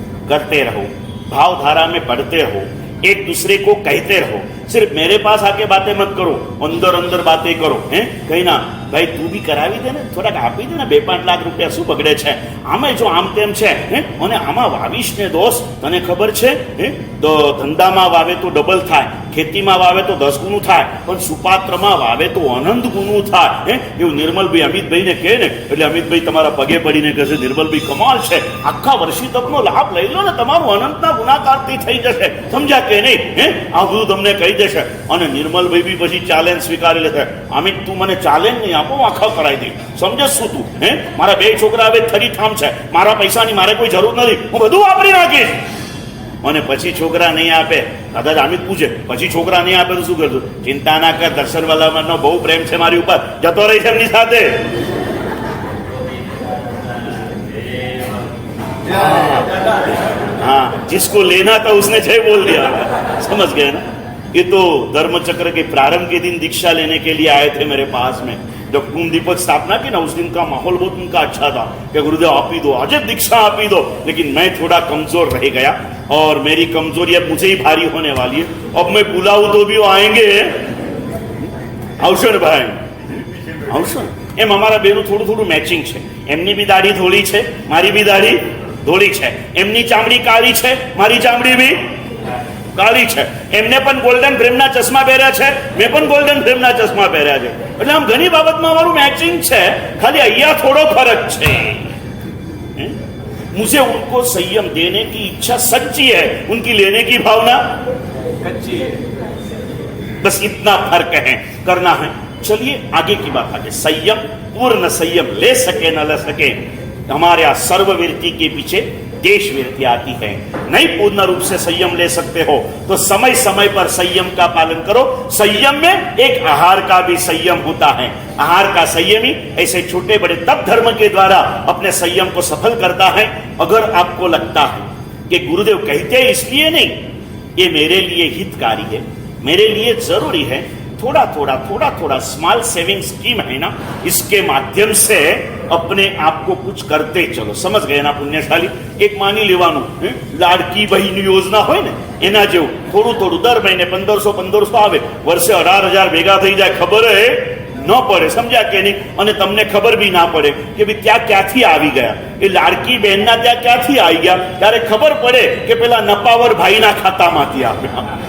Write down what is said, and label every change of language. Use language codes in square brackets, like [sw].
[hi] करते रहो, भावधारा में बढ़ते रहो, एक दूसरे को कहते रहो. सिर्फ मेरे पास आके बातें मत करो, अंदर अंदर बातें करो. कहीं ना [gu] ભાઈ તું બી કરાવી દે ને, થોડાક આપી દે ને, 2-5 લાખ રૂપિયા શું બગડે છે, આમાં જો આમ તેમ છે અને આમાં વાવીશ ને દોસ્ત, તને ખબર છે તો ધંધામાં વાવે તો ડબલ થાય, ખેતીમાં વાવે તો 10 ગુણું થાય, પણ સુપાત્રમાં વાવે તો અનંત ગુણું થાય. એવું નિર્મલભાઈ અમિતભાઈને કહે ને એટલે અમિતભાઈ તમારા પગે પડીને કહેશે નિર્મલભાઈ કમાલ છે, આખા વર્ષી તપનો લાભ લઈ લો ને, તમારું અનંતના ગુણાકારથી થઈ જશે. સમજ્યા કે નહીં? આ બધું તમને કહી દેશે. અને નિર્મલભાઈ બી પછી ચેલેન્જ સ્વીકારી લેશે. અમિત તું મને ચેલેન્જ નહીં આપો, આખા કરાવી દઈ. સમજે શું તું? મારા 2 છોકરા હવે થરી ઠામ છે, મારા પૈસાની મારે કોઈ જરૂર નથી, હું બધું વાપરી નાખીશ. અને પછી છોકરા નહીં આપે, દાદા અમિત પૂછે પછી છોકરા નહીં આપે તો શું કરશું? ચિંતા ના કર, દર્શનવાલાનો બહુ પ્રેમ છે મારી ઉપર, જતો રહી છે એમની સાથે. [hi] हाँ, जिसको लेना था उसने जय बोल दिया. समझ गए ना? ये तो धर्मचक्र के प्रारंभ के दिन दीक्षा लेने के लिए आए थे मेरे पास में. जब कुंभ दीपक स्थापना की ना, उस दिन का माहौल बहुत उनका अच्छा था कि गुरुदेव आप ही दो, आज दीक्षा आप ही दो. लेकिन मैं थोड़ा कमजोर रह गया और मेरी कमजोरी अब मुझे ही भारी होने वाली है. अब मैं बुलाऊं तो भी वो आएंगे. [gu] આવશો ને ભાઈ, આવશો ને. એમ અમારા બેનું થોડું થોડું મેચિંગ છે. એમની બી દાઢી ધોળી છે, મારી બી દાઢી ધોળી છે. એમની ચામડી કાળી છે, મારી ચામડી બી કાળી છે. એમને પણ ગોલ્ડન ફ્રેમના ચશ્મા પહેર્યા છે, મેં પણ ગોલ્ડન ફ્રેમના ચશ્મા પહેર્યા છે. એટલે આમ ઘણી બાબતમાં અમારું મેચિંગ છે, ખાલી અહીંયા થોડો ફરક છે. [hi] मुझे उनको संयम देने की इच्छा सच्ची है, उनकी लेने की भावना कच्ची है. बस इतना फर्क है, करना है. चलिए आगे की बात आगे. संयम, पूर्ण संयम ले सके न ले सके, हमारे यहाँ सर्ववृत्ति के पीछे देश वृत्ति आती है. नहीं पूर्ण रूप से संयम ले सकते हो तो समय समय पर संयम का पालन करो. संयम में एक आहार का भी संयम होता है. आहार का संयमी ऐसे छोटे बड़े तप धर्म के द्वारा अपने संयम को सफल करता है. अगर आपको लगता है कि गुरुदेव कहते हैं इसलिए नहीं, ये मेरे लिए हितकारी है, मेरे लिए जरूरी है, थोड़ा थोड़ा स्मॉल सेविंग स्कीम है ना, इसके माध्यम से अपने आप को कुछ करते चलो. समझ गए ना पुण्यशाली? [gu] एक मानी लेवाનું લાડકી બહેન યોજના હોય ને એના જેવું થોડું દર મહિને 1500 આવે, વર્ષે 18,000 ભેગા થઈ જાય, ખબર ન પડે. સમજ્યા કે નહીં? અને તમને ખબર બી ના પડે કે ભાઈ ત્યાં ક્યાંથી આવી ગયા, એ લાડકી બહેનના ત્યાં ક્યાંથી આવી ગયા, ત્યારે ખબર પડે કે પેલા નપાવર ભાઈના ખાતામાંથી આવ્યા.